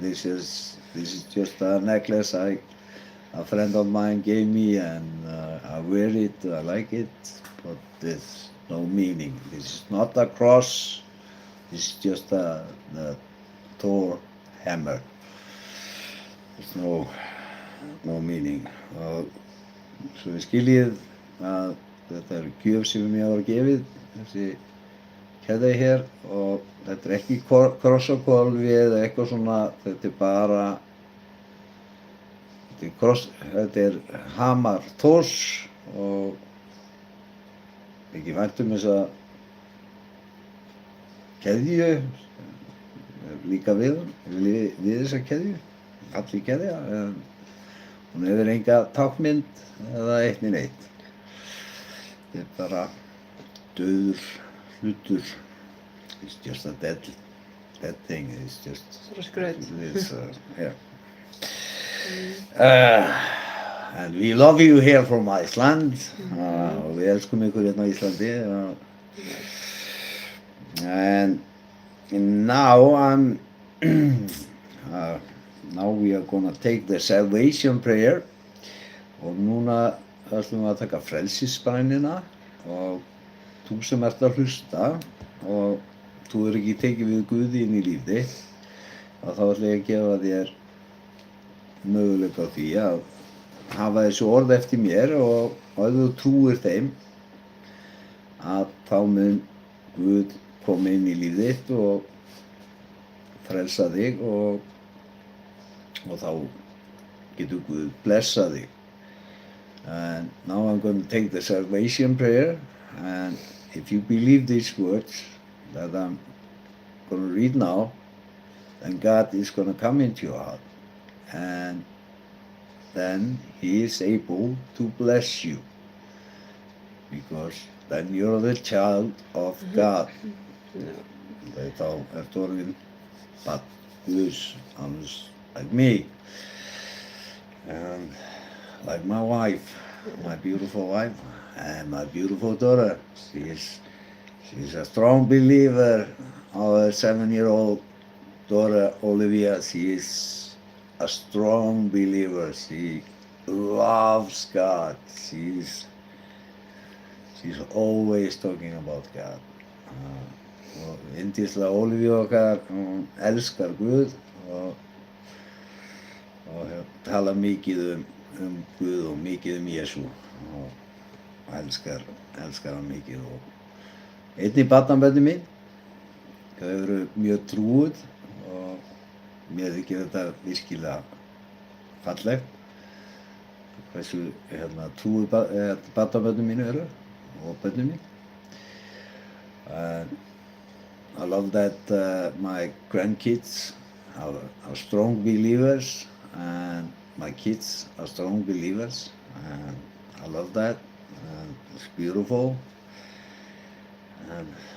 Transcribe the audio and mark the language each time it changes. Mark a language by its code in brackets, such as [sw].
[en] This is just a necklace a friend of mine gave me, and I wear it. I like it, but there's no meaning. This is not a cross. This is just the Thor hammer. There's no meaning. [is] Svo við skiljið að þetta er gjöf sem mér var gefið, þessi keðja hér, og þetta er ekki krossakólfi eða eitthvað svona, þetta er bara, þetta er hamar Thors, og ekki vænt þessa keðju, líka við þessa keðju, falleg keðja, hún hefur enga táknmynd eða eitt né neitt. Þetta er bara dauður hlutur. [en] It's just a dead thing. It's just [is] Svona skraut. [en] Yeah. And we love you here from Iceland. [is] Og við elskum ykkur hérna á Íslandi. [en] And now now we are gonna take the salvation prayer, [is] og núna ætlum við að taka frelsisbænina, og þú sem ert að hlusta og þú er ekki tekið við Guði inn í líf þitt, og þá ætla ég að gefa þér möguleika á því að hafa þessu orð eftir mér, og ef þú trúir þeim að þá mun Guð koma inn í líf þitt og frelsa þig, og þá getur Guð blessa þig. [en] And now I'm going to take the salvation prayer, and if you believe these words that I'm going to read now, then God is going to come into your heart, and then He is able to bless you, because then you're the child of God. [is] Þá ertu orðinn barn Guðs, alveg [en] like me, and like my wife, my beautiful wife, and my beautiful daughter. She's a strong believer. Our 7-year-old daughter Olivia, she is a strong believer. She loves God. She's always talking about God. [is] Og yndislega Olivia okkar, hún elskar Guð, og tala mikið Guð og mikið Jesú, og elskar hann mikið. Og einnig barnabörnin mín, þau eru mjög trúuð, og mér þykir þetta virkilega fallegt, hversu trúuð barnabörnin mín eru, og börnin mín. [en] I love that my grandkids are strong believers, and my kids are strong believers, and I love that, and it's beautiful, and